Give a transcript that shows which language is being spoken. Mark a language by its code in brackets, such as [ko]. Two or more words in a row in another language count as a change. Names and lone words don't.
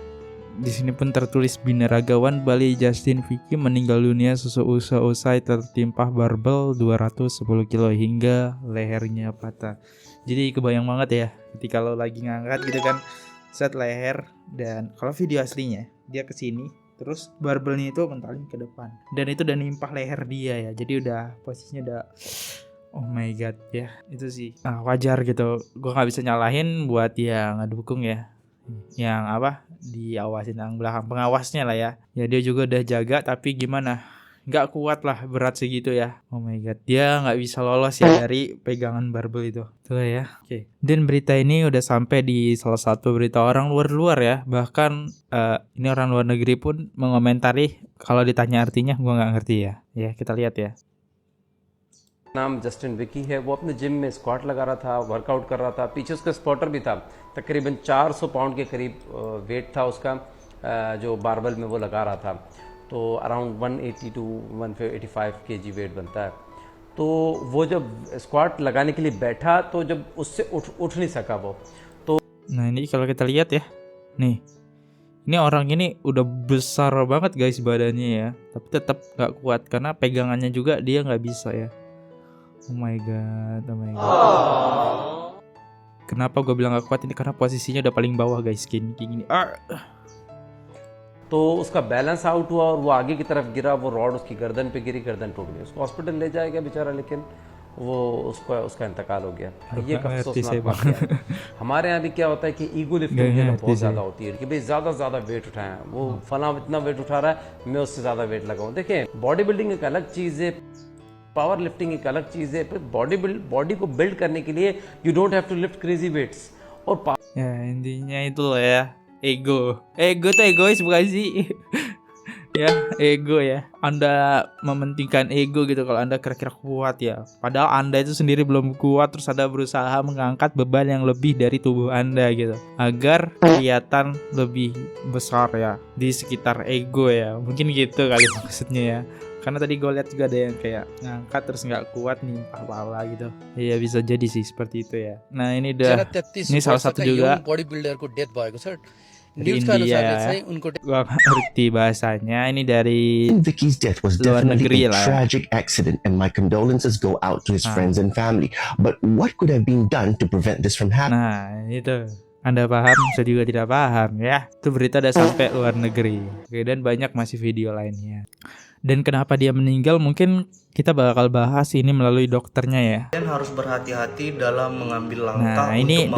[id] Di sini pun tertulis binaragawan Bali Justin Vicky meninggal dunia seusai tertimpa barbel 210 kilo hingga lehernya patah. Jadi kebayang banget ya ketika lo lagi ngangkat gitu kan, set leher, dan kalau video aslinya dia kesini, terus barbelnya itu mentalin ke depan, dan itu udah nimpah leher dia ya. Jadi udah posisinya udah [en] oh my god [id] ya. Itu sih wajar gitu. Gue gak bisa nyalahin buat yang ngedukung ya, yang diawasin yang belakang, pengawasnya lah ya. Ya dia juga udah jaga, tapi gimana, nggak kuat lah berat segitu ya. [en] Oh my god, [id] dia nggak bisa lolos ya dari pegangan barbel itu. Tuh ya. Oke. Dan berita ini udah sampai di salah satu berita orang luar ya. Bahkan ini orang luar negeri pun mengomentari Kalau ditanya artinya gue nggak ngerti ya. Ya kita lihat ya. [ur] نام جسٹن وکی ہے. وہ اپنے جم میں اسکواٹ لگا رہا تھا، ورک آؤٹ کر رہا تھا. پیچھے اس کا اسپاٹر بھی تھا. تقریباً 400 پاؤنڈ کے قریب ویٹ تھا اس کا، جو باربل میں وہ لگا رہا تھا. [en] तो around 180 to 185 kg weight [ur] بنتا ہے. تو وہ جب اسکواٹ لگانے کے لیے بیٹھا تو جب اس سے اٹھ نہیں سکا وہ. तो [id] Nah ini kalau kita lihat ya, nih, ini orang ini udah besar banget guys badannya ya, tapi tetap nggak kuat karena pegangannya juga dia nggak bisa ya. [en] Oh my god, oh my god. [id] Kenapa gue bilang gak kuat ini? Karena posisinya udah paling bawah guys, gini. [ur] تو اس کا [en] balance out [ur] ہوا اور وہ آگے کی طرف گرا. وہ راڈ اس کی گردن پہ گری، گردن ٹوٹ گئی۔ اس کو ہاسپٹل لے جایا گیا بیچارا، لیکن وہ اس کا انتقال ہو گیا. یہ ایک افسوسناک واقعہ ہے. ہمارے یہاں بھی کیا ہوتا ہے کہ [en] ego lifting [ur] جو ہے بہت زیادہ ہوتی ہے کہ بھائی زیادہ ویٹ اٹھائیں، وہ فلاں اتنا ویٹ اٹھا رہا ہے، میں اس سے زیادہ ویٹ لگاؤں. देखिए, [en] body building [ur] ایک الگ چیز ہے, [en] power lifting [ur] ایک الگ چیز ہے. [en] बॉडी [ur] کو بلڈ کرنے کے لیے [en] you don't have to lift crazy weights. [ur] और [id] Ya intinya itu loh ya, ego tuh egois bukan sih? Ya ego ya, Anda mementingkan ego gitu kalau Anda kira-kira kuat ya, padahal Anda itu sendiri belum kuat, terus Anda berusaha mengangkat beban yang lebih dari tubuh Anda gitu agar kelihatan lebih besar ya di sekitar ego ya, mungkin gitu kali maksudnya ya. Karena tadi gue lihat juga ada yang kayak ngangkat terus nggak kuat nimpah pala gitu. Iya bisa jadi sih seperti itu ya. Nah ini udah, ini salah satu juga [en] body builder [ne] को डेथ भएको छ [id] di [ne] न्यूज का India अनुसार [id] ya. [ne] चाहिँ उनको [id] Gua nggak ngerti bahasanya. Ini dari [en] Vicky's death was [id] luar [en] definitely [id] negeri [en] a [id] lah ya. [en] tragic accident, and my condolences go out to his Ah. friends and family. But what could have been done to prevent this from happening? [id] Nah itu, Anda paham, saya juga tidak paham ya. Itu berita udah sampai luar negeri. Oke, dan banyak masih video lainnya. Dan kenapa dia meninggal mungkin kita bakal bahas ini melalui dokternya ya. Kalian harus berhati-hati dalam mengambil langkah Nah, ini untuk